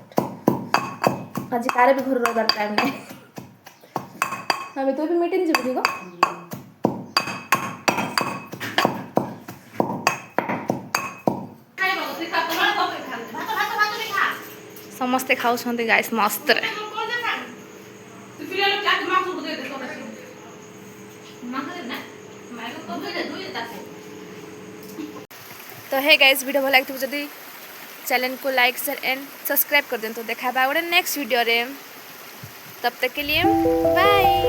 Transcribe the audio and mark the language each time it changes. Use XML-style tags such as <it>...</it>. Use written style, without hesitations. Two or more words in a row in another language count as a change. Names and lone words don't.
<or>ଆଜି କାରେ ବି ଘରେ ରହିବାର ଟାଇମ୍ ନାହିଁ। ଆମେ ତୁ ବି ମିଟିଂ ଯିବୁ କି? ସମସ୍ତେ ଖାଉଛନ୍ତି ଗାଇସ୍ ମସ୍ତରେ। ତ ହେ ଗାଇସ୍ ଭିଡିଓ ଭଲ ଲାଗି ଯଦି ଚ୍ୟାନେଲ୍ କୋ</or> <en>like share and subscribe</en> <or>କର ଦିନ୍ତୁ। ଦେଖା ଗୋଟେ ନେକ୍ସଟ୍ ଭିଡିଓ ରେ,</or> <hi>तब तक के लिए बाय।</hi>